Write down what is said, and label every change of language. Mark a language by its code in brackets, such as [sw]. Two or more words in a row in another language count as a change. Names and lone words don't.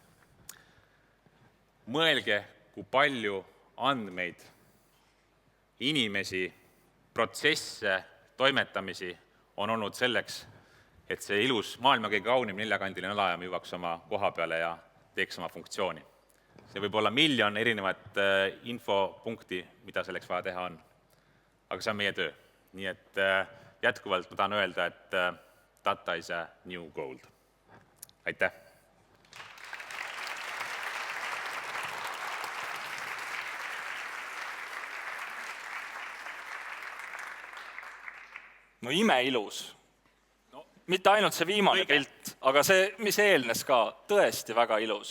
[et] Mõelge, kui palju andmeid, inimesi, protsesse, toimetamisi on olnud selleks, et see ilus maailma kõige kaunim neljakandiline alajaam jõuaks oma koha peale ja teeks oma funktsiooni. See võib olla miljon erinevat infopunkti, mida selleks vaja teha on. Aga see on meie töö. Nii et jätkuvalt ma tahan öelda, et [en] data is a new gold. [et] Aitäh! No imeilus. Mitte ainult see viimane pilt, aga see, mis eelnes ka, tõesti väga ilus.